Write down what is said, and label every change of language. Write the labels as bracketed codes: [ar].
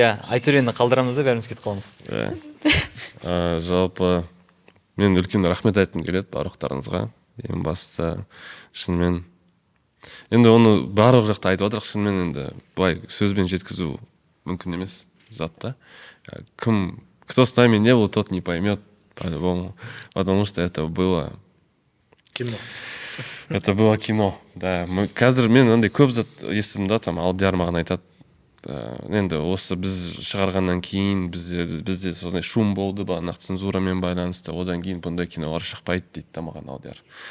[kk] Айтөрені қалдырамыз да бәріміз кетіп қаламыз. Жалпы мен үлкен рахмет айтқым келеді барлықтарыңызға. Ең бастысы шынымен енді оны барлық жақта айтып отырық, шынымен енді былай сөзбен жеткізу мүмкін емес затта. [ru] Кто с нами не был, тот не поймет, по-любому, потому что это было Кино. Это было кино, да. [kk] Қазір мен андай көп зат естідім да, там Алдияр маған айтады. Енді осы біз шығарғаннан кейін бізде сондай шум болды, бағанағы цензурамен байланысты, одан кейін бұндай кинолар шықпайды дейді да маған Алдияр.